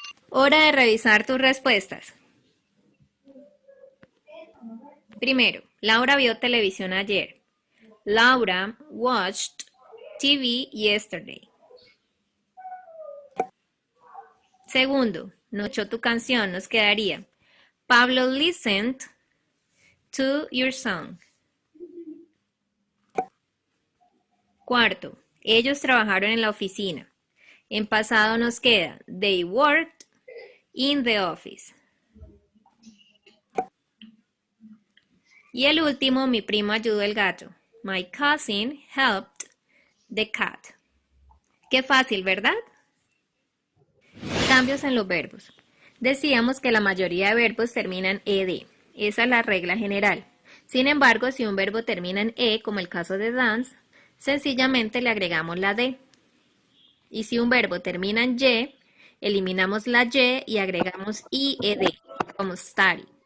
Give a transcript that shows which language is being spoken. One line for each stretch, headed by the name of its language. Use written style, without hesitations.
Spanish: Hora de revisar tus respuestas. Primero, Laura vio televisión ayer.
English: Laura watched TV yesterday.
Spanish: Segundo, no escuchó tu canción, nos quedaría Pablo
English: listened to your song.
Spanish: Cuarto, ellos trabajaron en la oficina. En pasado nos queda
English: they worked in the office.
Spanish: Y el último, mi primo ayudó al gato.
English: My cousin helped the cat.
Spanish: Qué fácil, ¿verdad? Cambios en los verbos. Decíamos que la mayoría de verbos terminan ed. Esa es la regla general. Sin embargo, si un verbo termina en e, como el caso de dance, sencillamente le agregamos la d. Y si un verbo termina en y, eliminamos la y y agregamos ied, como study.